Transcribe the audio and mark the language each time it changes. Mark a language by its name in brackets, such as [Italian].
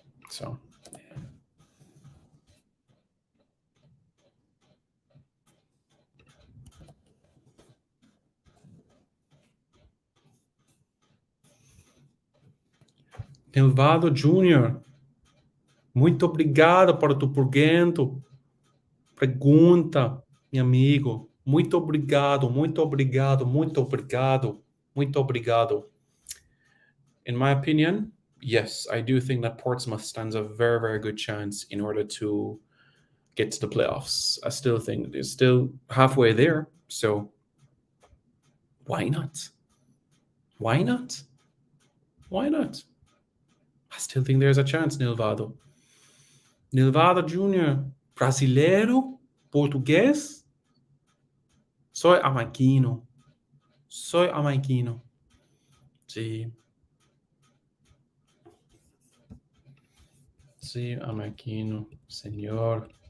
[Portuguese] So, Nilvado Júnior, muito obrigado para tu pergunta, meu amigo. Muito obrigado, muito obrigado, muito obrigado, muito obrigado. [English] In my opinion, yes, I do think that Portsmouth stands a very, very good chance in order to get to the playoffs. I still think they're still halfway there, so why not? Why not? Why not? I still think there's a chance, Nilvado. [Portuguese] Nilvado Jr., brasileiro, português. [Spanish] Soy amaquino. Soy amaquino. Sí. Sí, amaquino, señor.